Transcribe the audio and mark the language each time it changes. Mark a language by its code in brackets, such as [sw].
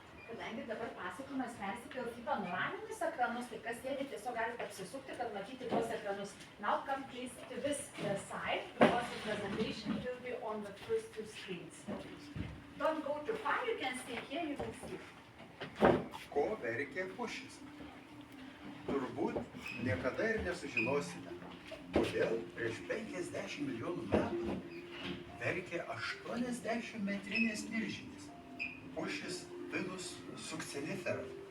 [lt] Kadangi dabar pasakojimas persikels į panoraminius ekranus, tai kas sėdi tiesiog galite apsisukti, kad matyti tuos ekranus. [en] Now come please to this side, because the presentation will be on the first two screens. Don't go too far, you can stay here, you can see. [lt] Ko verkė pušis? Turbūt niekada ir nesužinosime, kodėl prieš 50 milijonų metų verkė 80-metrinės milžinės. Pušis Pinus subcinifera.